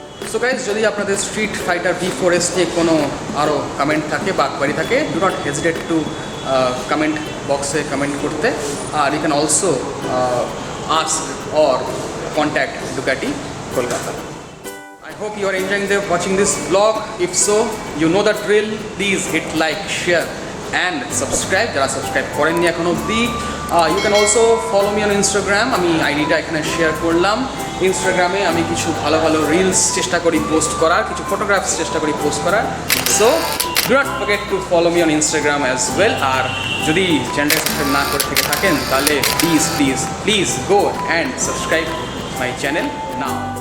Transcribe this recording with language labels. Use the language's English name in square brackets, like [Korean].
[Bangla] So guys, যদি আপনাদের street fighter V4S নিয়ে কোনো আরও কমেন্ট থাকে বা কোয়ারি থাকে, [English] do not hesitate to [Bangla] comment বক্সে কমেন্ট করতে। [English] আর you can also ask or contact Ducati Kolkata. I hope you are enjoying watching this vlog. If so, you know the drill. Please hit like, share and subscribe [Bangla] যারা subscribe করেননি এখন অবধি। [English] You can also follow me on Instagram. [Bangla] আমি আইডিটা এখানে share করলাম। ইনস্টাগ্রামে আমি কিছু ভালো ভালো রিলস চেষ্টা করি পোস্ট করার, কিছু ফটোগ্রাফস চেষ্টা করি পোস্ট করার। [English] So do not forget to follow me on Instagram as well. [Bangla] আর যদি চ্যানেলটা সাবস্ক্রাইব না করে থেকে থাকেন তাহলে [English] Please please please go and subscribe my channel now.